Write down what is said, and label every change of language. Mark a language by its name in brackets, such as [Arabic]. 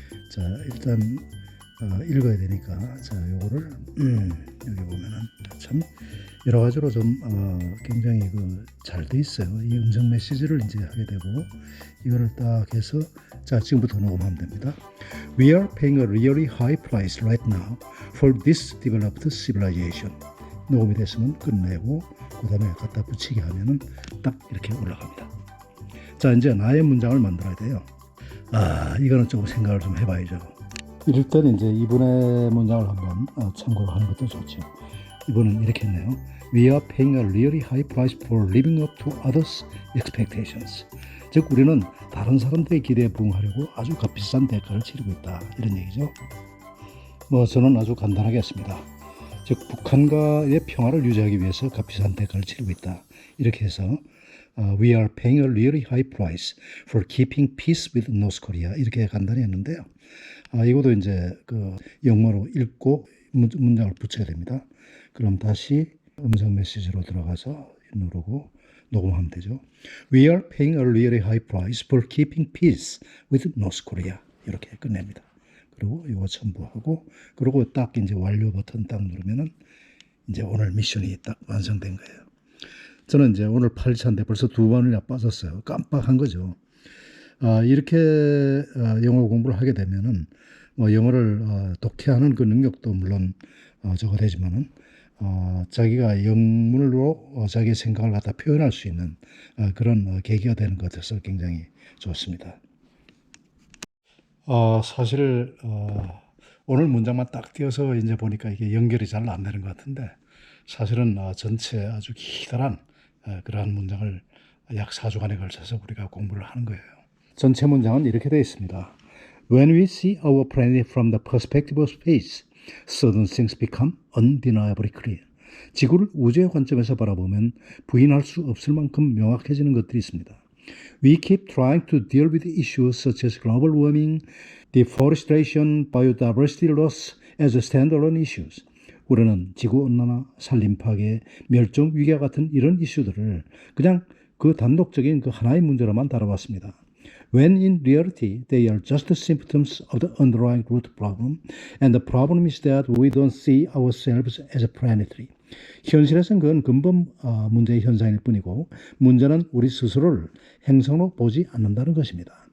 [Korean] 자, 일단 읽어야 되니까 자, 요거를 여기 보면은 참 여러 가지로 좀 굉장히 잘 돼 있어요. 이 음성 메시지를 이제 하게 되고 이거를 딱 해서 자 지금부터 녹음하면 됩니다. [English] We are paying a really high price right now for this developed civilization. [Korean] 녹음이 됐으면 끝내고 그 다음에 갖다 붙이게 하면은 딱 이렇게 올라갑니다. 자 이제 나의 문장을 만들어야 돼요. 이거는 조금 생각을 좀 해봐야죠. 이럴 때는 이제 이분의 문장을 한번 참고를 하는 것도 좋죠. 이분은 이렇게 했네요. [English] We are paying a really high price for living up to others' expectations. [Korean] 즉 우리는 다른 사람들의 기대에 부응하려고 아주 값비싼 대가를 치르고 있다. 이런 얘기죠. 저는 아주 간단하게 했습니다. 즉 북한과의 평화를 유지하기 위해서 값비싼 대가를 치르고 있다. 이렇게 해서 [English] We are paying a really high price for keeping peace with North Korea. [Korean] 이렇게 간단히 했는데요. 이것도 이제 영어로 읽고 문장을 붙여야 됩니다. 그럼 다시 음성 메시지로 들어가서 누르고 녹음하면 되죠. [English] We are paying a really high price for keeping peace with North Korea. [Korean] 이렇게 끝냅니다. 그리고 이거 첨부하고 그리고 딱 이제 완료 버튼 딱 누르면은 이제 오늘 미션이 딱 완성된 거예요. 저는 이제 오늘 8일차인데 벌써 2번이나 빠졌어요. 깜빡한 거죠. 이렇게 영어 공부를 하게 되면은 영어를 독해하는 그 능력도 물론 저거 되지만은 자기가 영문으로 자기의 생각을 갖다 표현할 수 있는 그런 계기가 되는 것 같아서 굉장히 좋습니다. 사실 오늘 문장만 딱 띄어서 이제 보니까 이게 연결이 잘 안 되는 것 같은데 사실은 전체 아주 기다란 그러한 문장을 약 4주간에 걸쳐서 우리가 공부를 하는 거예요. 전체 문장은 이렇게 되어 있습니다. [English] When we see our planet from the perspective of space, certain things become undeniably clear. [Korean] 지구를 우주의 관점에서 바라보면 부인할 수 없을 만큼 명확해지는 것들이 있습니다. [English] We keep trying to deal with issues such as global warming, deforestation, biodiversity loss as standalone issues. [Korean] 우리는 지구온난화, 산림파괴, 멸종 위기와 같은 이런 이슈들을 그냥 그 단독적인 그 하나의 문제로만 다뤄봤습니다. [English] When in reality they are just symptoms of the underlying root problem, and the problem is that we don't see ourselves as planetary. [Korean] 현실에서는 그건 근본 문제의 현상일 뿐이고 문제는 우리 스스로를 행성으로 보지 않는다는 것입니다.